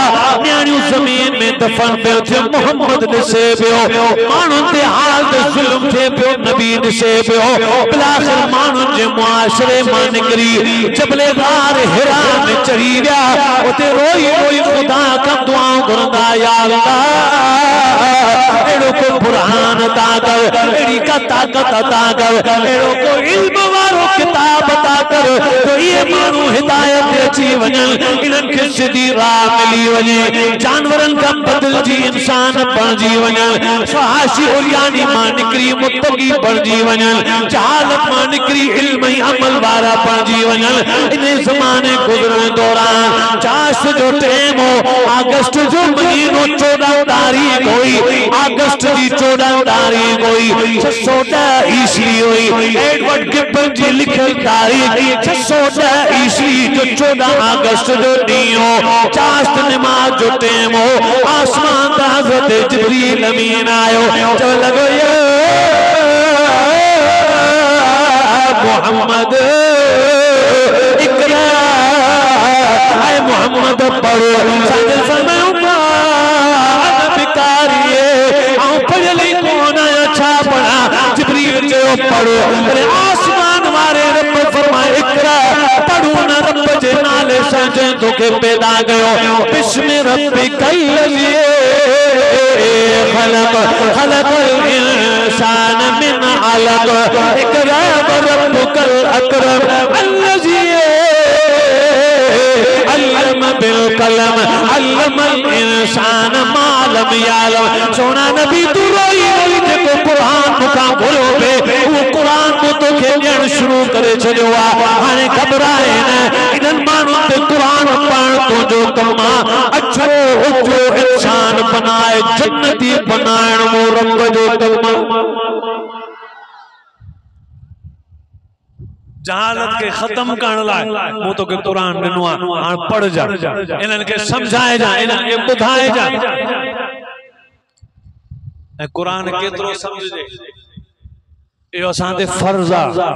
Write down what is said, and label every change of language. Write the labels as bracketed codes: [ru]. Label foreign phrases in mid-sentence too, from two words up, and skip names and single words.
[sd] न्याणियूं ज़मीन में दफन पियो थिए मोहम्मद ॾिसे पियो माण्हुनि ते हाल ते ज़ुल्म थिए पियो नबी ॾिसे पियो। बिलाखिर माण्हुनि जे मुआशरे मां निकिरी जबले गार हिरा में चढ़ी विया उते रोई रोई खुदा खां दुआऊं घुरंदा [ar] يا الله [sd] एड़ो को बुरहान अता कर एड़ी का ताकत अता कर एड़ो को इल्म वारो किताब अता कर तो ये मानू हिदायत दे अची वञनि इन्हनि खे सिधी राह मिली वञे जानवरनि खां बदिलजी इंसान बणिजी वञनि फहाशी उरियानी मां निकिरी मुत्तकी बणिजी वञनि जहालत मां निकिरी इल्म ऐं अमल वारा बणिजी वञनि इन ज़माने गुज़रण दौरान चाश जो टाइम हो अगस्त जो महीनो 14 तारीख हुई अगस्त जी 14 तारीख हुई 610 ईस्वी हुई एडवर्ड गिब्बन जी लिखियल तारीख 610 ईस्वी जो 14 अगस्त जो ॾींहुं हो चाश्त नमाज जो टाइम हो आसमान ते हज़रत जिब्रील अमीन आयो चव लॻो या मोहम्मद इकरा ऐ मोहम्मद पढ़ो सादे फरमायो बिकारिए आऊं पढ़ली कोन आया छा पढ़ा जिब्रील जो पढ़ो अरे आसमान वारे रब फरमाए इकरा पढ़ो न रब जे नाले सां जंहिं तोखे पैदा कयो [ar] باسم ربك الذي خلق خلق الإنسان من علق اقرأ ربك الأكرم الذي علم بالقلم علم الإنسان ما لم يعلم [sd] सोना नबी तू रोई रोई जेको कुरान मुखां घुरियो पे वो कुरान को तोखे ॾियण शुरू करे छॾियो आहे हाणे घबराए न इन्हनि माण्हुनि ते कुरान पढ़ण तुंहिंजो कमु आहे अछो उजो इंसान बनाए जन्नती बनाइण वो रब जो कमु जहालत के खत्म करण लाइ मूं तोखे कुरान ॾिनो आहे हाणे पढ़ जा इन्हनि खे सम्झाए जा इन्हनि खे ॿुधाए जा ऐं कुरान केतिरो सम्झजे इहो असां ते फर्ज़ आहे